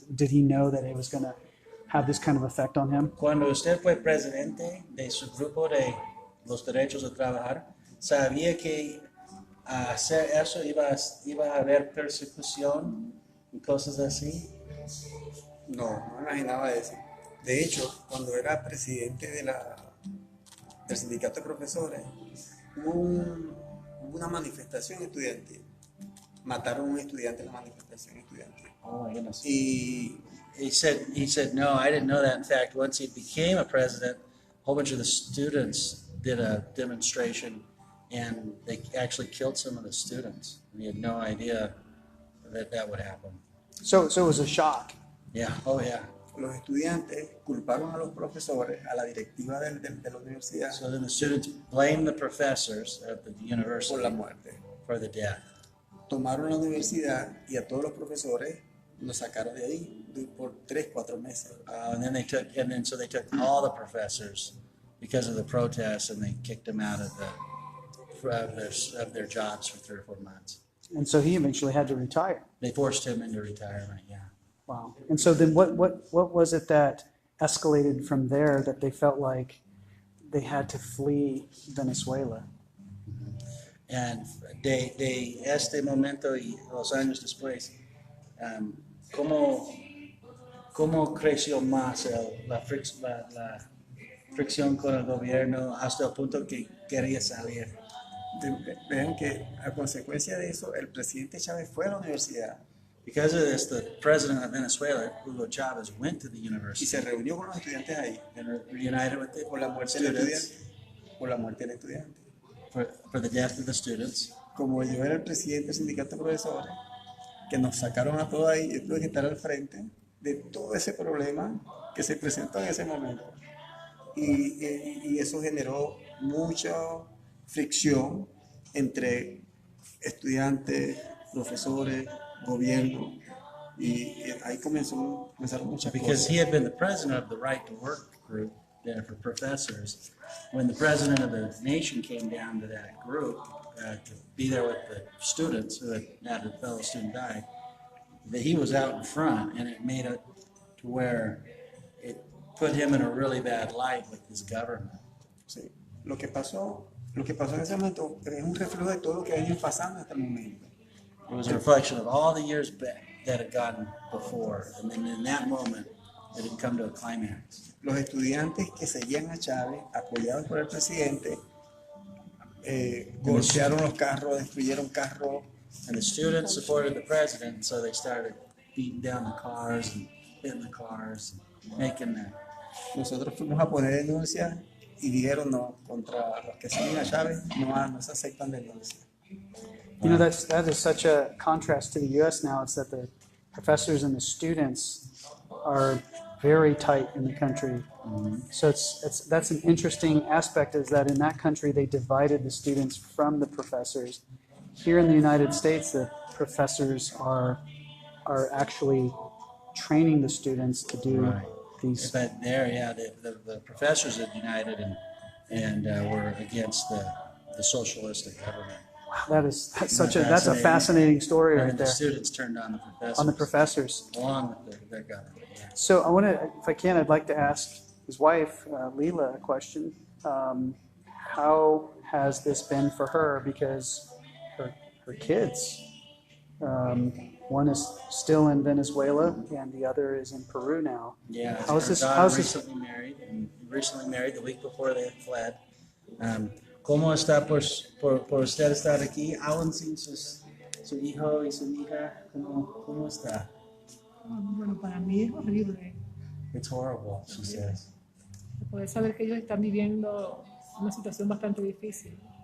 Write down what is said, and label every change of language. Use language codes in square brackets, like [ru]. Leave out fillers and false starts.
[en] Did he know that it was going to have this kind of effect on him? [es] Cuando usted fue presidente de su grupo de los derechos de trabajar, ¿sabía que hacer eso iba a haber persecución y cosas así? No, no me imaginaba eso. De hecho, cuando era presidente del sindicato de profesores, hubo una manifestación estudiantil. Mataron a un estudiante en la manifestación estudiantil. [en] Oh my goodness. [es] Y [en] He said, no, I didn't know that. In fact, once he became a president, a whole bunch of the students did a demonstration, and they actually killed some of the students. And he had no idea that would happen. So it was a shock. Yeah, oh yeah. [es] los estudiantes culparon a los profesores, a la directiva de la universidad. [en] So then the students blamed the professors at the university [es] por la muerte. [en] For the death. [es] Tomaron la universidad y a todos los profesores los sacaron de ahí por 3-4 meses. [en] So they took all the professors because of the protests, and they kicked them out of their jobs for 3 or 4 months. And so he eventually had to retire. They forced him into retirement. Yeah. Wow. And so then what was it that escalated from there that they felt like they had to flee Venezuela? [es] And de este momento y los años después, ¿cómo creció más la fricción con el gobierno hasta el punto que quería salir? Vean que a consecuencia de eso, el presidente Chávez fue a la universidad. [en] Because of this, the president of Venezuela, Hugo Chavez, went to the university. [es] Y se reunió con los estudiantes ahí. [en] And reunited with the [es] por la muerte del estudiante. Por la muerte del estudiante. [en] For the death of the students. [es] Como yo era el presidente del sindicato de profesores, que nos sacaron a todos ahí, yo tuve que estar al frente de todo ese problema que se presentó en ese momento. Y eso generó mucha fricción entre estudiantes, profesores, gobierno, y ahí comenzaron muchas [en] Because [es] cosas. [en] he had been the president of the Right to Work group there for professors. When the president of the nation came down to that group to be there with the students who had had a fellow student die, that he was out in front, and it made it to where it put him in a really bad light with his government. [es] Sí. Lo que pasó en ese momento es un reflejo de todo lo que ha venido pasando hasta el momento. [en] It was a reflection of all the years back that had gone before, and then in that moment, it had come to a climax. [es] Los estudiantes que seguían a Chávez, apoyados por el presidente, golpearon los carros, destruyeron carros. [en] And the students supported the president, so they started beating down the cars and hitting the cars, and making that. [es] Nosotros fuimos a poner denuncias y dijeron no, contra los que siguen a Chávez no se aceptan denuncias. [en] You know, that is such a contrast to the U.S. now. It's that the professors and the students are very tight in the country. So that's an interesting aspect, is that in that country they divided the students from the professors. Here in the United States, the professors are actually training the students to do Right. these. But there, yeah, the professors had united and were against the socialistic government. That's a fascinating story And right the there students turned on the professors. on the professors. Along with their government. Yeah. So I want to, if I can, I'd like to ask his wife, Leela, a question. How has this been for her? Because her kids, one is still in Venezuela and the other is in Peru now. Yeah, How's her this? daughter How's this? recently married the week before they had fled. [es] ¿Cómo está por usted estar aquí, aún sin su hijo y su hija? ¿Cómo está? Bueno, para mí es horrible [en] It's horrible, she says. [es] poder saber que ellos están viviendo una situación bastante difícil